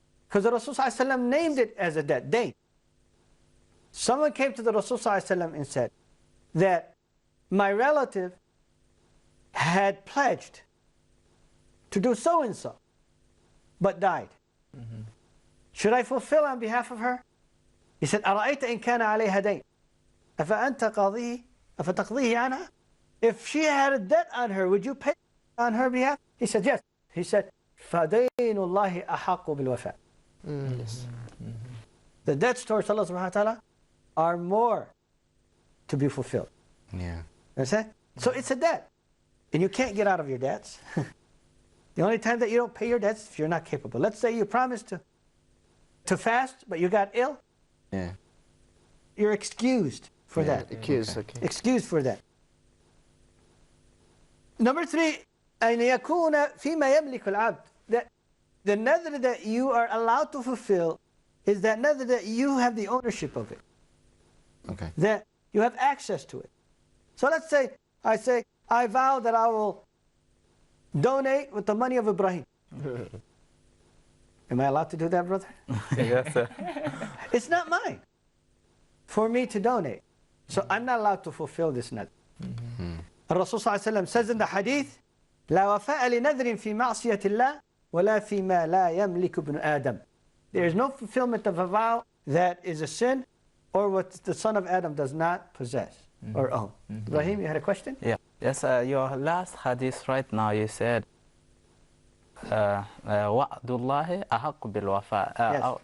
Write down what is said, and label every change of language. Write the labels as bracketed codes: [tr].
[en] Because the Rasul ﷺ named it as a debt. Dayn. Someone came to the Rasul ﷺ and said that my relative had pledged to do so and so, but died. Should I fulfill on behalf of her? He said, [ar] أَرَأَيْتَ إِنْ كَانَ عَلَيْهَا دَيْنٌ أَفَأَنْتَ قَاضِيهِ أَفَتَقْضِيهِ عَنْهَا? [en] If she had a debt on her, would you pay on her behalf? He said, yes. He said, [ar] فَدَيْنُ اللَّهِ أَحَقُّ بِالْوَفَاءِ. [en] The debts towards Allah subhanahu wa ta'ala are more to be fulfilled. Yeah. Understand? So it's a debt. And you can't get out of your debts. The only time that you don't pay your debts is if you're not capable. Let's say you promised to fast, but you got ill. Yeah. You're excused for that. Excused, okay. Excused for that. Number 3, [ar] أن يكون فيما يملك العبد. [en] That the nadr that you are allowed to fulfill is that nadr that you have the ownership of it. Okay. That you have access to it. So let's say, I vow that I will donate with the money of Ibrahim. Am I allowed to do that, brother? Yes, sir. It's not mine for me to donate. So I'm not allowed to fulfill this nadr. Rasul says in the hadith, [ar] لا وفاء لنذر في معصية الله ولا فيما لا يملك ابن آدم. [en] There is no fulfillment of a vow that is a sin or what the son of Adam does not possess or own. Ibrahim, you had a question? Yeah. Yes, your last hadith right now, you said, [ar] وعد الله أحق بالوفاء.